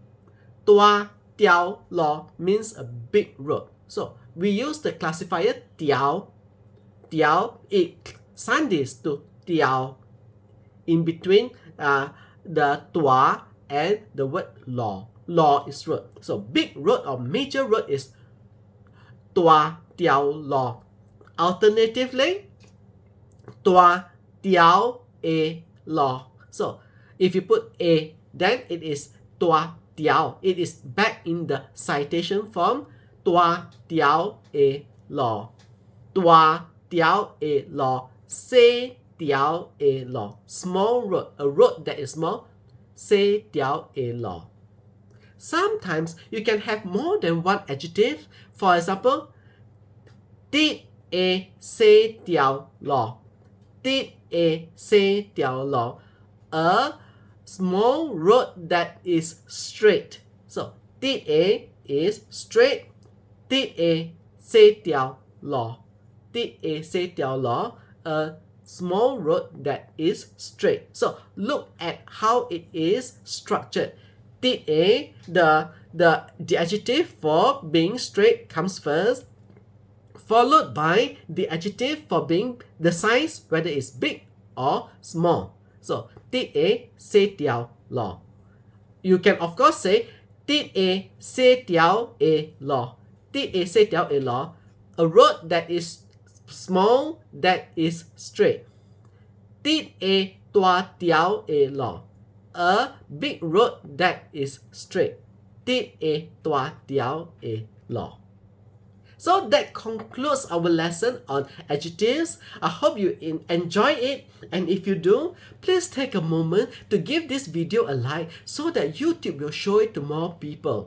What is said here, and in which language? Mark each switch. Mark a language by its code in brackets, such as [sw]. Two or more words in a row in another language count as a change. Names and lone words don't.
[nan] Tua tiao lo [en] means a big road. So we use the classifier tiao. Tiao, it sandis to tiao in between the tua and the word lo. Lo is road. So big road or major road is [nan] tua tiao lo. Alternatively, tua tiao e lo. [en] So if you put a, then it is [nan] tua tiao. [en] It is back in the citation form. [nan] Tua tiao e lo. Tua tiao e lo. Se tiao e lo. [en] Small road, a road that is small. [nan] Se tiao e lo. [en] sometimes you can have more than one adjective. For example, [nan] Did a xe diao lo. Did a xe diao lo. [en] A small road that is straight. [nan] So, did a [en] is straight. [nan] Did a xe diao lo. Did a xe diao lo. [en] A small road that is straight. So, look at how it is structured. Did a, the adjective for being straight comes first, followed by the adjective for being the size, whether it's big or small. [nan] So, did a xe diao lo. [en] You can of course say, [nan] did a xe diao a lo. Did a xe diao a lo. [en] A road that is small, that is straight. [nan] Did a tua diao a lo. [en] A big road that is straight. [nan] Did a tua diao a lo. [en] So that concludes our lesson on adjectives. I hope you enjoy it, and if you do, please take a moment to give this video a like so that YouTube will show it to more people.